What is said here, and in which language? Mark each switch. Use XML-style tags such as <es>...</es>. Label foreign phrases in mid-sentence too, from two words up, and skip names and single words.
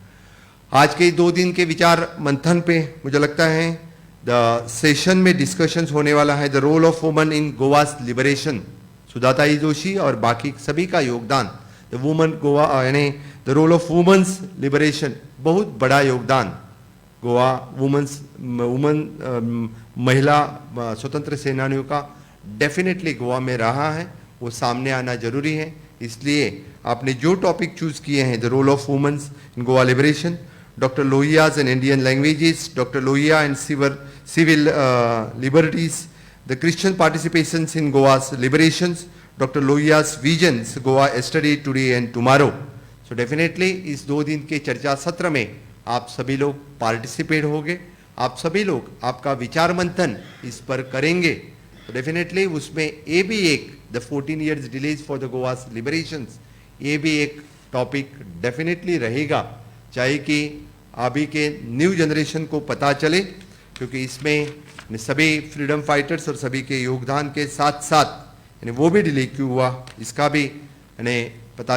<hi>आज के 2 दिन के विचार मंथन पे मुझे लगता है द सेशन में डिस्कशंस होने वाला है</hi> <en>the role of woman in Goa's liberation,</en> <hi>सुधाताई जोशी और बाकी सभी का योगदान,</hi> <en>the woman Goa</en> <hi>यानी</hi> <en>the role of women's liberation,</en> <hi>बहुत बड़ा योगदान गोवा महिला स्वतंत्र सेनानियों का डेफिनेटली गोवा में रहा है, वो सामने आना जरूरी है। इसलिए आपने जो टॉपिक चूज किए हैं,</hi> <en>the role of women's in Goa liberation, Doctor Lohia's and Indian languages, Doctor Lohia and civil liberties, the Christian participations in Goa's liberations, Doctor Lohia's visions Goa yesterday today and tomorrow. so definitely</en> <hi>इस 2 दिन के चर्चा सत्र में आप सभी लोग पार्टिसिपेट होंगे, आप सभी लोग आपका विचार मंथन इस पर करेंगे। तो डेफिनेटली उसमें ये भी एक</hi> <en>the 14 years delays for the Goa's liberations,</en> <hi>ये भी एक टॉपिक डेफिनेटली रहेगा, चाहे कि अभी के</hi> <en>new generation</en> <hi>को पता चले, क्योंकि इसमें सभी</hi> <en>freedom fighters</en> <hi>और सभी के योगदान के साथ साथ यानी वो भी डिले क्यों हुआ इसका भी यानी पता</hi>